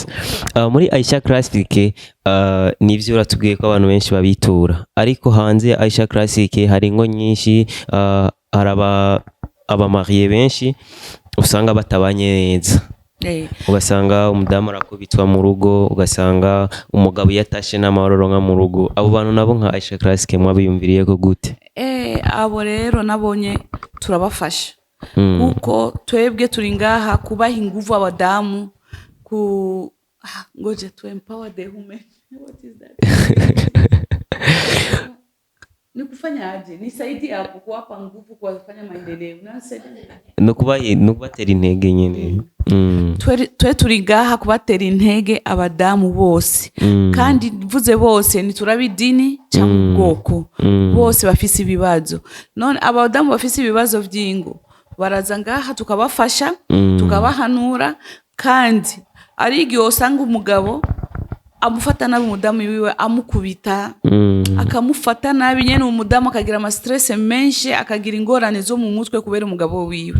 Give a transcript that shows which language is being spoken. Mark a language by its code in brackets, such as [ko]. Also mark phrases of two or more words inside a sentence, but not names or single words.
[rn] Muri Aisha Classic nivyo uratubwiye ko abantu benshi babitura ariko hanze Aisha Classic hari ingo nyinshi haraba abamariye benshi usanga batabanye neza ugasanga umudamu arakubitwa mu rugo, ugasanga umugabo yatashe n'amahoro nka mu rugo. Abo bantu nabo nka Aisha Classic mwabiyumviriye ko gute? Abo rero nabonye turabafasha kuko twebwe turi ngaha kubaha inguvu abadamu ngoje [en] to empower the women. What is that? [sw] Ni kufanya aje? Ni saidi hapo kuwapa nguvu, kuwafanya maendeleo. [rn] No kubatera intege nyene. Twe turi ngaha kubatera intege abadamu bose. Kandi mvuze bose ni turabidini cyangwa ubwoko. Bose bafise ibibazo. None abadamu bafise ibibazo by'ingo baraza ngaha tukabafasha, tukabahanura, kandi ari igihe usanga umugabo amufata nabi umudamu wiwe, amukubita, akamufata nabi nyene, umudamu akagira ama stress menshi, akagira ingorane zo mu mutwe kubera umugabo wiwe.